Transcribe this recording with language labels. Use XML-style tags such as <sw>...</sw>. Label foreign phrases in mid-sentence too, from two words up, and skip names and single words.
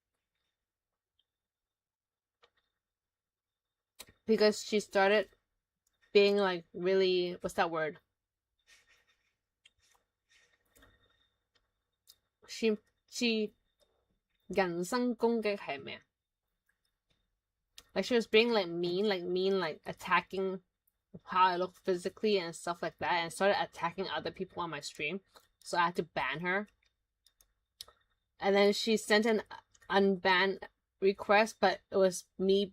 <en>because she started being like really, what's that word?</en> <yue>she 人身攻擊係咩啊？</yue> <en>Like she was being like mean, like attacking how I look physically and stuff like that, and started attacking other people on my stream. So I had to ban her. And then she sent an unban request, but it was me.</en>